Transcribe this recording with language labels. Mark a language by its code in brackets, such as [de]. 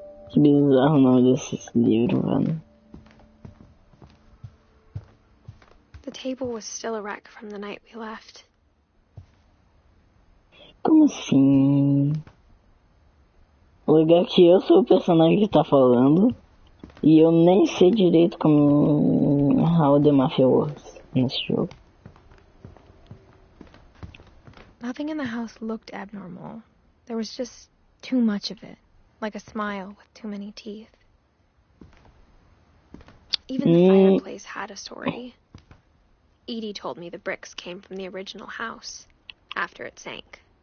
[pt] Que bizarro o nome desse livro, velho. [en] The table was still a wreck from the night we left. [pt] Como assim? O legal é que eu sou o personagem que tá falando e eu nem sei direito como How the Mafia works nesse jogo. [en] Nothing in the house looked abnormal. There was just too much of it, like a smile with too many teeth. Even the fireplace had a story. Edie told me the bricks came from the original house after it sank.